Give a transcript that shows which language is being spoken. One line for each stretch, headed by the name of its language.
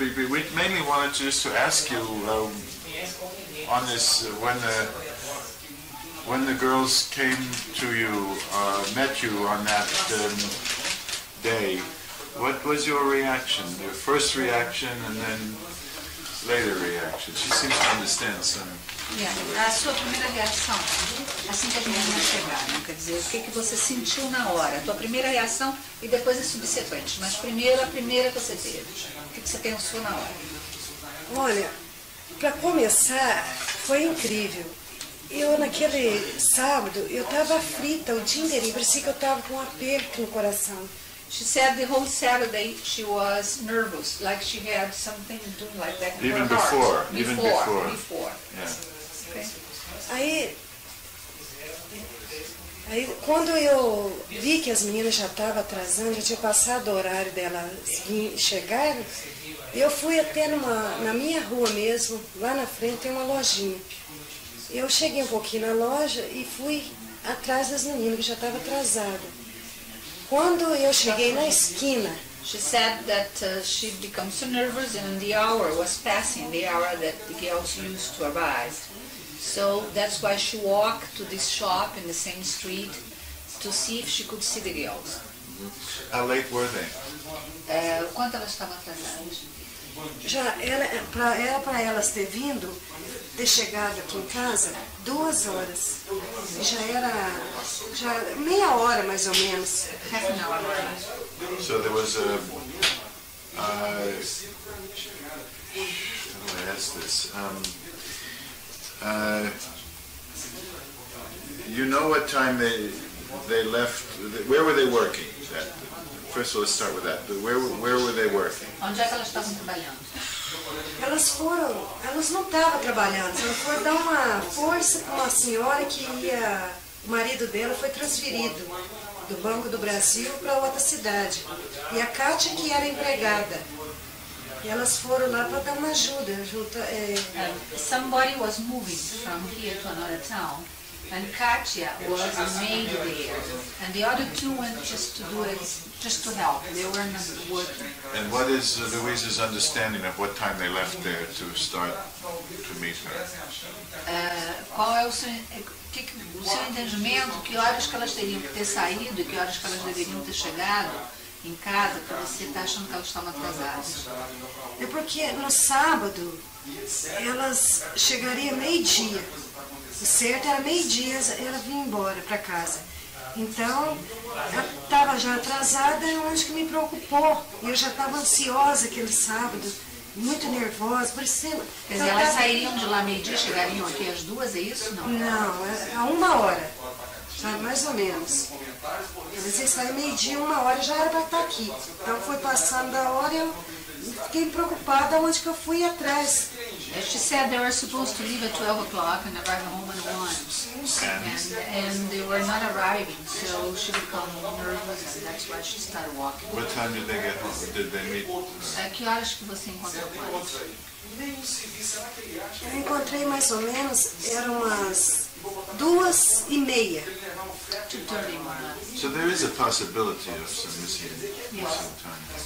English: We mainly wanted just to ask you on this when the girls came to you, met you on that day. What was your reaction? Your first reaction and then later reaction. She seems to understand some.
Portuguese: A sua primeira reação, assim que as meninas chegaram, quer dizer, o que você sentiu na hora, a tua primeira reação e depois as subsequentes, mas primeiro a primeira que você teve, o que você pensou na hora? Olha, para começar, foi incrível. Eu naquele sábado, eu estava aflita o dia inteiro, parecia que eu estava com um aperto no coração.
English: She said the whole Saturday she was nervous, like she had something doing like that in her heart. Even before. Yeah. Okay.
Portuguese: Aí quando eu vi que as meninas já estavam atrasando, já tinha passado o horário delas chegarem, eu fui até na minha rua mesmo, lá na frente tem uma lojinha. Eu cheguei um pouquinho na loja e fui atrás das meninas, que já estavam atrasadas. Quando eu cheguei na esquina,
English: she said that she became so nervous and the hour was passing, the hour that the girls used to arrive. So that's why she walked to this shop in the same street to see if she could see the girls. How late were they?
Portuguese: Quanto elas estavam atrasadas? Já era para elas ter chegado aqui em casa 2 horas. Já era meia hora mais ou menos.
English: Half an hour. So there was a how do I ask this? You know what time they left? Where were they working? First of all, let's start with that. Where were they working?
Portuguese: Onde é que elas estavam trabalhando? elas não estavam trabalhando, elas foram dar uma força para uma senhora que o marido dela foi transferido do Banco do Brasil para outra cidade. E a Kátia que era empregada. E elas foram lá para dar uma ajuda.
English: Somebody was moving from here to another town, and Katia was a maid there, and the other two went just to do it, just to help. They were not working. And what is Louise's understanding of what time they left there to start to meet her?
Portuguese: Qual é o seu entendimento? Que horas que elas teriam que ter saído e que horas que elas deveriam ter chegado em casa, que você está achando que elas estavam atrasadas? É porque no sábado elas chegariam meio-dia. O certo era meio-dia, ela vinha embora para casa. Então, ela estava já atrasada, onde que me preocupou. E eu já estava ansiosa aquele sábado, muito nervosa, parecendo... Quer dizer, elas sairiam de lá meio-dia, chegariam aqui às 2, é isso? Não, a 1 hora, sabe, mais ou menos. Eles iam sair meio-dia, 1 hora, já era para estar aqui. Então foi passando da hora e eu fiquei preocupada onde que eu fui atrás.
English: She said they were supposed to leave at 12 o'clock and arrive home at 1. And they were not arriving, so she became nervous and that's why she started walking. What time did they get home? Did they meet?
Portuguese: Que horas que você encontrou com elas? Eu encontrei mais ou menos, eram umas 2:30.
English: So there is a possibility of some missing time.